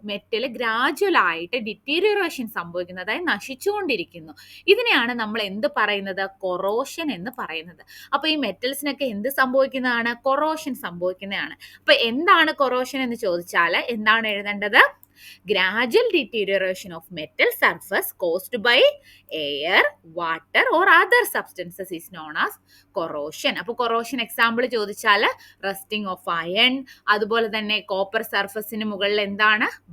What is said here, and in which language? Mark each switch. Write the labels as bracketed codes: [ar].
[ml] Metal gradual ആയിട്ട് deterioration സംഭവിക്കുന്നു, അതായത് നശിച്ചുകൊണ്ടിരിക്കുന്നു. ഇതിനെയാണ് നമ്മൾ എന്ത് പറയുന്നത്? കൊറോഷൻ എന്ന് പറയുന്നത്. അപ്പൊ ഈ മെറ്റൽസിനൊക്കെ എന്ത് സംഭവിക്കുന്നതാണ്? കൊറോഷൻ സംഭവിക്കുന്നതാണ്. അപ്പൊ എന്താണ് കൊറോഷൻ എന്ന് ചോദിച്ചാൽ എന്താണ് എഴുതേണ്ടത്? [en] gradual deterioration of metal surface caused by air, water or other substances is known as corrosion. [ml] അപ്പോൾ കൊറോഷൻ എക്സാമ്പിൾ ചോദിച്ചാൽ റസ്റ്റിംഗ് ഓഫ് അയൺ, അതുപോലെ തന്നെ കോപ്പർ സർഫസിന് മുകളിൽ എന്താണ്?